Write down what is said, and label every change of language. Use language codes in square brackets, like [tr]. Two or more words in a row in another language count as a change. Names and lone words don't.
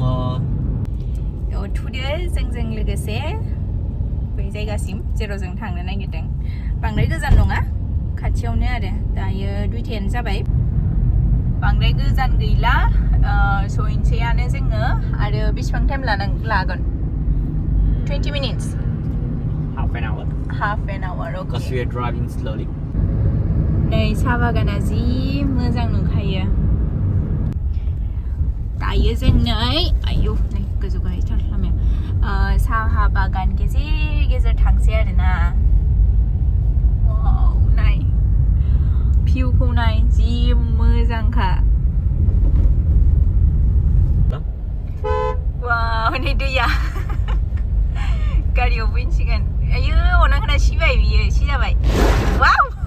[brx] थुदो जोंजों लोगोसे बै जायगासिम जेराव जों थांनो नागिरदों बांद्राय गोजान नङा खाथियावनो आरो दायो 2:10 जाबाय बांद्राय गोजान गैला सहैनोसैयानो जोङो आरो बेसेबां टाइम लागोन 20 minutes [en] half an hour okay because we are driving slowly [brx] नै साहा बागाना जि मोजां नुखायो दायो जों नै आयौ नै गोजौ गाहायथार लामाया साहा बागान गेजेर थांसै आरोना वाव नाय भिउखौ नाय जि मोजांखा वाव नै दैया गारियाव फैनसिगोन आयौ अनाखोना सिबाय बियो सिजाबाय वाव